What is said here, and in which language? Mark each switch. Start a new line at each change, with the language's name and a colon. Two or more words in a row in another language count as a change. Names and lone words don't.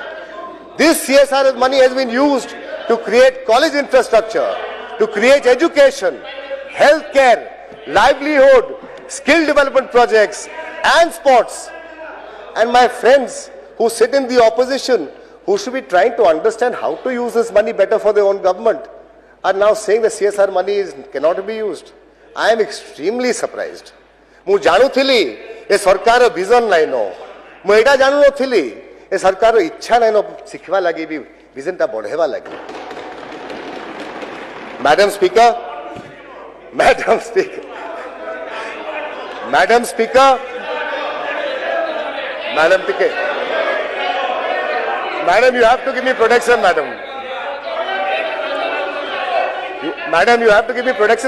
English: This CSR money has been used to create college infrastructure, to create education, healthcare, livelihood, skill development projects and sports. And my friends who sit in the opposition, who should be trying to understand how to use this money better for their own government, are now saying the CSR money cannot be used. I am extremely surprised.
Odia: ମୁଁ ଜାଣୁଥିଲି ଏ ସରକାର vision ନାହିଁ ନ ମୁଁ ଏଇଟା ଜାଣୁନଥିଲି ଏ ସରକାର ଇଚ୍ଛା ନାହିଁ ନ ଶିଖିବା ଲାଗି ବି vision ଟା ବଢେଇବା ଲାଗି
English: Madam Speaker, Madam Speaker, Madam Speaker, Madam Speaker, Madam, you have to give me protection, Madam. Madam, you have to give me protection.